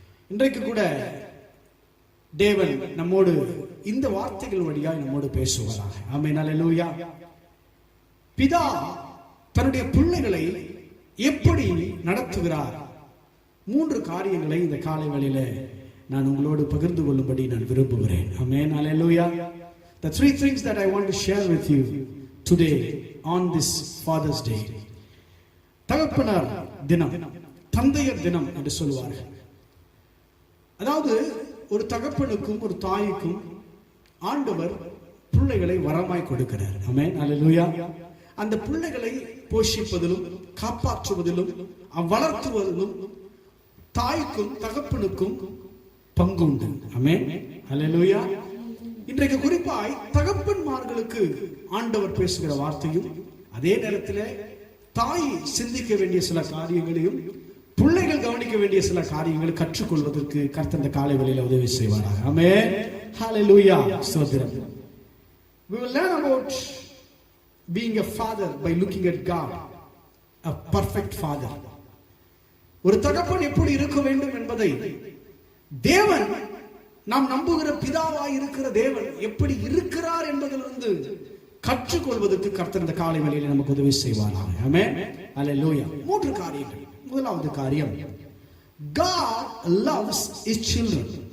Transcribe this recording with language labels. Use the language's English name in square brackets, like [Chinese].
[Tamil] இன்றைக்கு கூட தேவன் நம்மோடு இந்த வார்த்தைகள் வழியாய் நம்மோடு பேசுவாராக. ஆமென், அல்லேலூயா. பிதா தன்னுடைய பிள்ளைகளை எப்படி நடத்துகிறார்? 3 காரியங்களை இந்த காலை வேளையில நான் உங்களோடு பகிர்ந்து கொள்ளும்படி நான் விரும்புகிறேன். ஆமென், அல்லேலூயா. [English] The 3 things that I want to share with you today on this Father's Day. [Tamil] தகப்பனார் தினம், தந்தையர் தினம் என்று சொல்வார்கள். அதாவது ஒரு தகப்பனுக்கும் ஒரு தாய்க்கும் ஆண்டவர் பிள்ளைகளை வரமாய் கொடுக்கிறார். ஆமென், அல்லேலூயா. அந்த பிள்ளைகளை போஷிப்பதிலும் காப்பாற்றுவதிலும் வளர்த்துவதிலும் தாய்க்கும் தகப்பனுக்கும் பங்கு உண்டு. ஆமென், அல்லேலூயா. இன்றைக்கு குறிப்பாய் தகப்பன்மார்களுக்கு ஆண்டவர் பேசுகிற வார்த்தையும், அதே நேரத்தில் தாய் சிந்திக்க வேண்டிய சில காரியங்களையும் பிள்ளைகள் கவனிக்க வேண்டிய சில காரியங்களை கற்றுக்கொள்வதற்கு கர்த்தர் இந்த காலை வேளையில உதவி செய்வாராக. ஆமென், ஹalleluya. ஸ்தோத்திரம். [English] We will learn about being a father by looking at God, a perfect father. [Tamil] ஒரு தகப்பன் எப்படி இருக்க வேண்டும் என்பதை தேவன், நாம் நம்புகிற பிதாவாய் இருக்கிற தேவன் எப்படி இருக்கிறார் என்பதிலிருந்து கற்றுக்கொள்வதற்கு கர்த்தர் இந்த காலை வேளையிலே நமக்கு உதவி செய்வாராம். ஆமென். அல்லேலூயா. 3 காரியங்கள். முதலாவது காரியம், [English] God loves his children.